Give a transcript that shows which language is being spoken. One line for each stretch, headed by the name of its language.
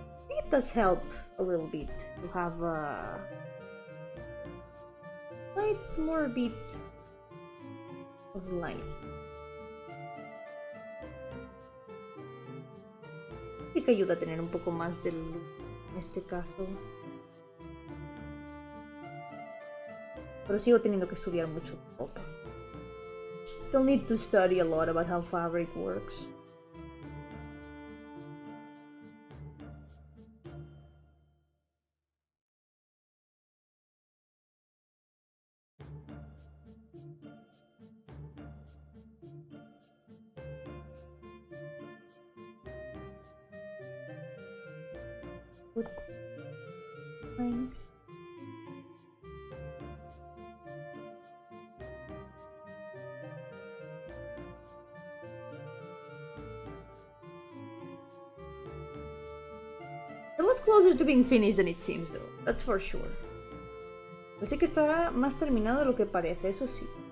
English: It does help a little bit to have a quite more bit of light.
Spanish: Sí que ayuda a tener un poco más de luz en este caso. Pero sigo teniendo que estudiar mucho ropa.
English: Still need to study a lot about how fabric works. Thanks. A lot closer to being finished than it seems, though. That's for sure.
Spanish: Parece que está más terminado de lo que parece, eso sí.